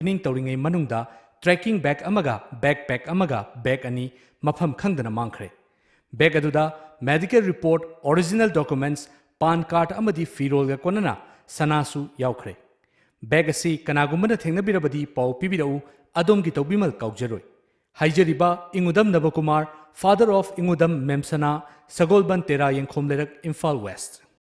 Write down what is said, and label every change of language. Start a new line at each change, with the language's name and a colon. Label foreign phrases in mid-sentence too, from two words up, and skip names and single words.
Manipuri: ning tawringai manungda
English: tracking bag
Manipuri: amaga backpack amaga bag ani mafam khangdana mangkhre bag aduda
English: medical report original documents pan card
Manipuri: amadi firol ga konana sanasu yaukhre bag asi kanagumana thengnabirabadi pau pibirau adomgi tawbimal kaujaroi haijariba ingudam navakumar
English: father of
Manipuri: ingudam memsana sagolban tera yengkhomlerak Imphal West